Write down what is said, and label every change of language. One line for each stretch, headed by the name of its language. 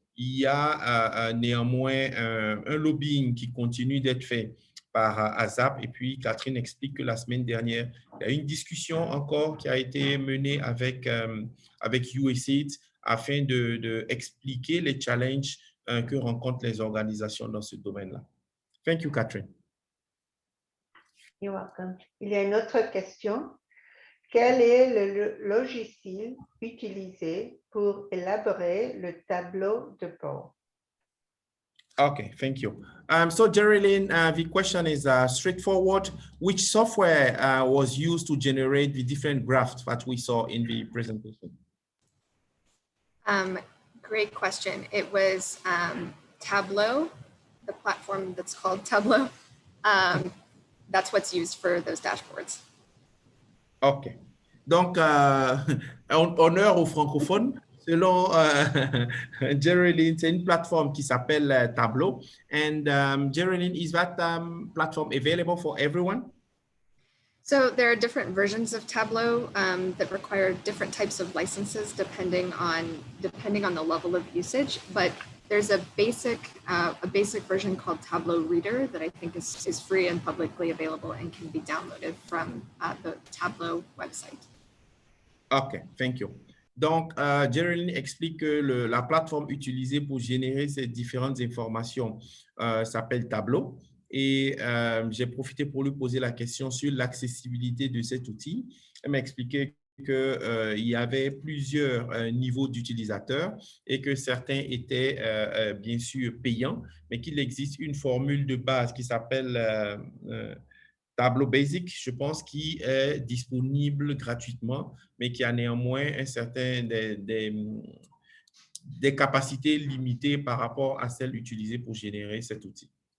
French: Il y a néanmoins un lobbying qui continue d'être fait par ASAP. Et puis, Catherine explique que la semaine dernière, il y a une discussion encore qui a été menée avec USAID afin d'expliquer les challenges que rencontrent les organisations dans ce domaine-là.
English: Thank you, Catherine. You're welcome.
French: Il y a une autre question. Quel est le logiciel utilisé pour élaborer le tableau de bord?
English: Okay, thank you. So Geraldine, the question is straightforward. Which software was used to generate the different graphs that we saw in the presentation? Great question. It was Tableau, the platform that's called Tableau. That's what's used for those dashboards.
French: OK. Donc, honneur aux francophones. Selon Geraldine, c'est une plateforme qui s'appelle Tableau.
English: And Geraldine, is that platform available for everyone? So there are different versions of Tableau that require different types of licenses depending on the level of usage. But there's a basic version called Tableau Reader that I think is free and publicly available and can be downloaded from the Tableau website. OK, thank you.
French: Donc, Geraldine explique que la plateforme utilisée pour générer ces différentes informations s'appelle Tableau. Et j'ai profité pour lui poser la question sur l'accessibilité de cet outil. Elle m'a expliqué qu'il y avait plusieurs niveaux d'utilisateurs et que certains étaient bien sûr payants, mais qu'il existe une formule de base qui s'appelle Tableau Basic, je pense, qui est disponible gratuitement, mais qui a néanmoins un certain des capacités limitées par rapport à celles utilisées pour générer cet outil.